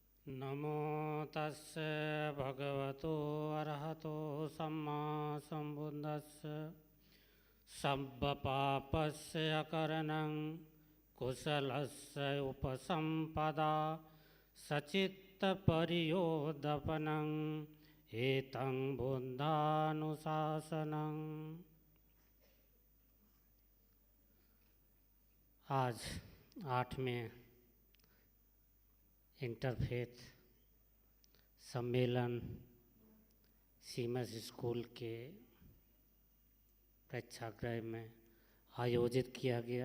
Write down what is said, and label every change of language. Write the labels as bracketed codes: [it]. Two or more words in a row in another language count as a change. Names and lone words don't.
[pi] नमो तस्से भगवतो अरहतो सम्मा सम्बुद्धस्से सब्बपापस्य अकरणं कुशलस्य उपसम्पदा सचित्तपर्योदपनं एतं बुद्धानुशासनं। [hi] आज 8वें इंटरफेथ सम्मेलन सीमस स्कूल के प्रेक्षागृह में आयोजित किया गया।